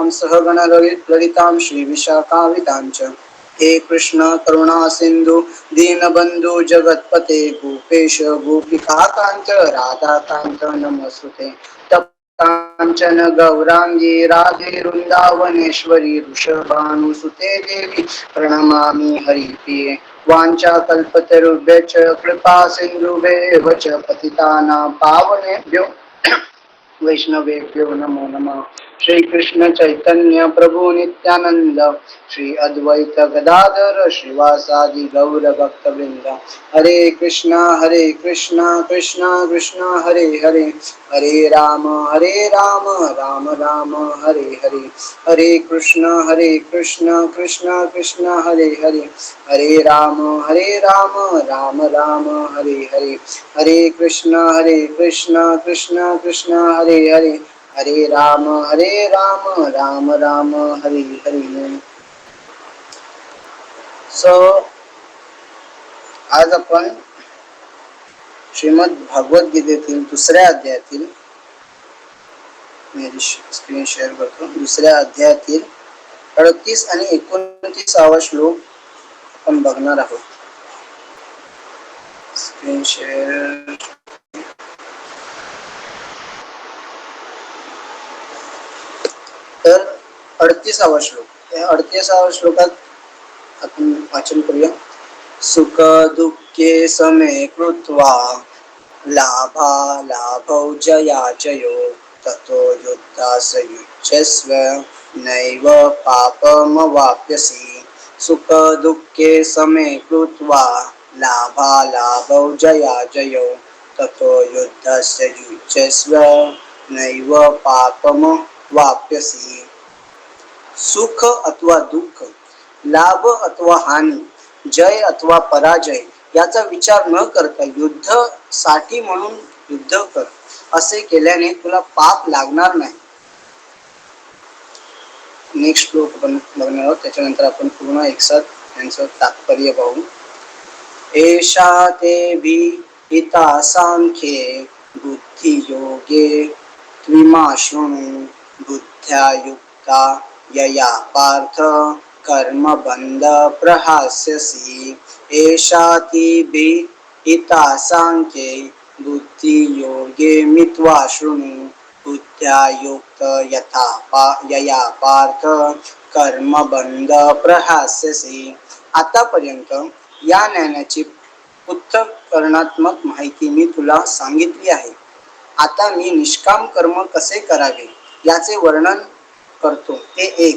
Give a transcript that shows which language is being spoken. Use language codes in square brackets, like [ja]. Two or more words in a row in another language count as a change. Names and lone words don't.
[sa] सहगण ललितां श्री विशाखावितां च हे कृष्ण करुणा सिंधु दीनबंधु जगतपते गोपेश गोपिकाकांत राधाकांत नमस्ते कांचन गौरांगी राधे वृंदावनेश्वरी वृषभानुसुते देवी प्रणमामि हरिप्रिये वाञ्छाकल्पतरुभ्यश्च कृपा सिन्धुभ्येव च पतितानां पावनेभ्यो वैष्णवेभ्यो नमो नमः। श्री कृष्ण चैतन्य प्रभु नित्यानंद श्री अद्वैत गदाधर श्रीवासादि गौर भक्तवृंद हरे कृष्णा कृष्ण कृष्ण हरे हरे हरे राम राम राम हरे हरे हरे कृष्ण कृष्ण कृष्ण हरे हरे हरे राम राम राम हरे हरे हरे कृष्ण कृष्ण कृष्ण हरे हरे हरे राम राम राम हरे हरे। [mr] सो आज आपण श्रीमद भागवत गीतेतील दुसऱ्या अध्यायातील मी [en] screen share [mr] करतो। दुसऱ्या अध्यायातील 38 आणि 29 श्लोक आपण बघणार आहोत। [en] screen share [mr] तर 38 श्लोक, या 38 श्लोकात आपण वाचन करूया। [sa] सुख दुःखे समे कृत्वा लाभालाभौ जयाजयो ततो युद्धास युज्यस्व नैव पापमवाप्स्यसि सुखदुःखे समे कृत्वा लाभालाभौ जयाजयो ततो युद्धस्य युज्यस्व नैव पापमवाप्स्यसि. [mr] सुख अथवा दुःख, लाभ अथवा हानी, जय अथवा पराजय याचा विचार न करता युद्ध साठी म्हणून युद्ध कर. असे केल्याने तुला पाप लागणार नाही. नेक्स्ट श्लोक आपण बघणार आहोत. त्याच्यानंतर आपण पूर्ण एकसाथ यांचं तात्पर्य पाहू. [sa] एषा ते विहिता सांख्ये बुद्धियोगे त्विमाशृणु बुद्ध्या युक्ता यया पार्थ कर्मबन्ध प्रहास्यसि. एषा ते विहिता सांख्ये बुद्धियोगे मित्वा शृणु बुद्ध्या युक्त यया पार्थ कर्मबंध प्रहास्यसि. [mr] आतापर्यंत या ज्ञानाची पृथक्करणात्मक माहिती मी तुला सांगितली आहे. आता मी निष्काम कर्म कसे करावे याचे वर्णन करतो ते एक.